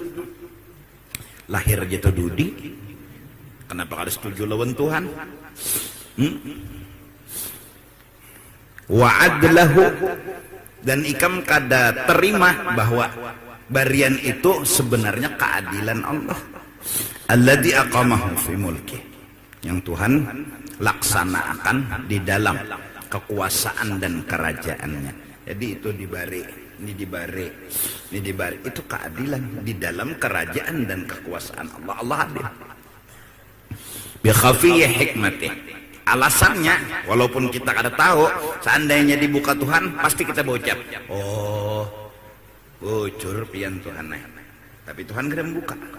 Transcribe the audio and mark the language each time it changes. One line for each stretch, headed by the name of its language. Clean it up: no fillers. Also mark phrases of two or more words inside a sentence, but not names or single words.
Banjar: Lahir jatuh dudi, kenapa kada setuju lawan Tuhan?
Arabic: وعدله,
Banjar: dan ikam kada terima bahwa barian itu sebenarnya keadilan Allah.
Arabic: الذي أقامه في ملكه,
Indonesian: yang Tuhan laksanakan di dalam kekuasaan dan kerajaannya. Jadi itu dibari, ini dibari, ini dibari, itu keadilan di dalam kerajaan dan kekuasaan Allah. Allah adil.
Arabic: بخفي حكمته,
Banjar: alasannya walaupun kita kada tahu, seandainya dibuka Tuhan pasti kita berucap, oh bocor pian Tuhan, tapi Tuhan kada membuka.